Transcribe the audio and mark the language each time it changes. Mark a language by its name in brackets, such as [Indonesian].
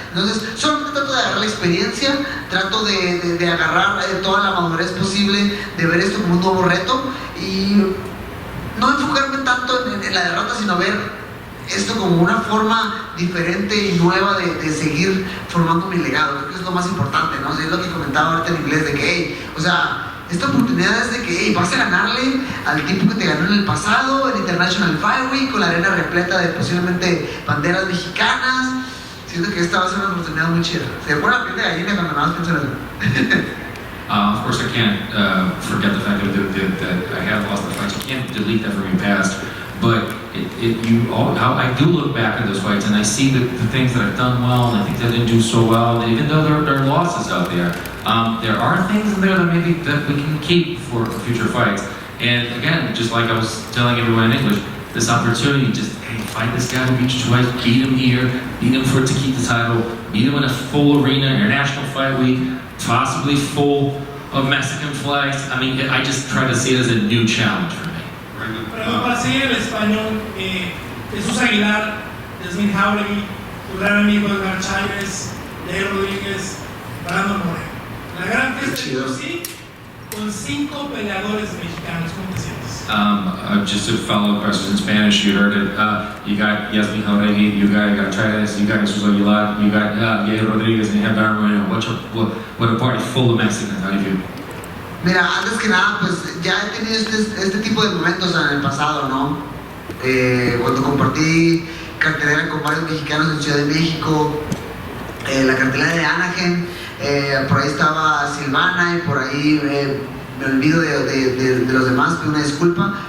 [Spanish] Entonces, solamente trato de agarrar la experiencia, trato de agarrar toda la madurez posible, de ver esto como un nuevo reto y no enfocarme tanto en la derrota, sino ver esto como una forma diferente y nueva de seguir formando mi legado. Creo que es lo más importante, ¿no? Es lo que comentaba ahorita en inglés, de que, hey, esta oportunidad es de que hey, vas a ganarle al tipo que te ganó en el pasado, en International Flyweight, con la arena repleta de posiblemente banderas mexicanas. Siento que esta va a ser una oportunidad muy chida. Se pone la piel de gallina cuando nada más pienso en eso. [English] Of course, I can't forget the fact that I have lost the fights. You can't delete that from your past. But I do look back at those fights and I see the things that I've done well, and I think that I didn't do so well, even though there are losses out there. There are things in there that maybe that we can keep for future fights. And again, just like I was telling everyone in English, this opportunity, just hey, fight this guy who beat you twice, beat him here, beat him to keep the title, beat him in a full arena, International Fight Week, possibly full of Mexican flags. I mean, I just try to see it as a new challenge for me. [Spanish] Pero para seguir el español, Jesús Aguilar, Yasmín Jauregui, tu gran amigo Edgar Chávez, Jair Rodríguez, Brandon Moreno. La gran fiesta de UFC con 5 peleadores mexicanos. ¿Cómo te sientes? [English] Just to follow questions in Spanish, you heard it. You got Yasmin Jauregui, you got Chávez, you got Jesus Aguilar, you got Jair Rodríguez, and you have Brandon Moreno. What a party full of Mexicans. How do you feel? [Spanish] Mira, antes que nada, pues ya he tenido este tipo de momentos en el pasado, ¿no? Cuando compartí cartelera con varios mexicanos en Ciudad de México, la cartelera de Anaheim, por ahí estaba Silvana y por ahí me olvido de los demás, pido una disculpa.